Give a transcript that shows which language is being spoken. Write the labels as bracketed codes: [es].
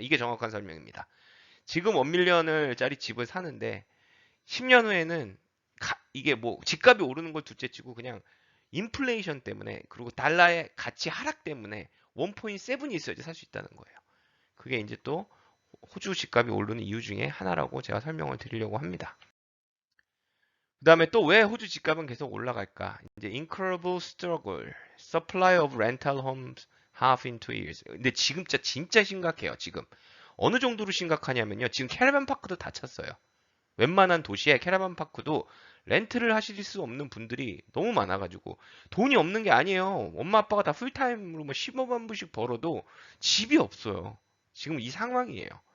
[ko] 이게 정확한 설명입니다. 지금 1밀리언짜리 집을 사는데 10년 후에는 이게 뭐 집값이 오르는 걸 둘째치고 그냥 인플레이션 때문에 그리고 달러의 가치 하락 때문에 1.7이 있어야지 살 수 있다는 거예요. 그게 이제 또 호주 집값이 오르는 이유 중에 하나라고 제가 설명을 드리려고 합니다. 그 다음에 또 왜 호주 집값은 계속 올라갈까? [en] 이제 incredible struggle, supply of rental homes half in 2 years. [ko] 근데 지금 진짜 심각해요. 지금 어느 정도로 심각하냐면요. 지금 캐러반 파크도 다 찼어요. 웬만한 도시에 캐러반 파크도 렌트를 하실 수 없는 분들이 너무 많아가지고 돈이 없는 게 아니에요. 엄마 아빠가 다 풀타임으로 뭐 15만 불씩 벌어도 집이 없어요. 지금 이 상황이에요.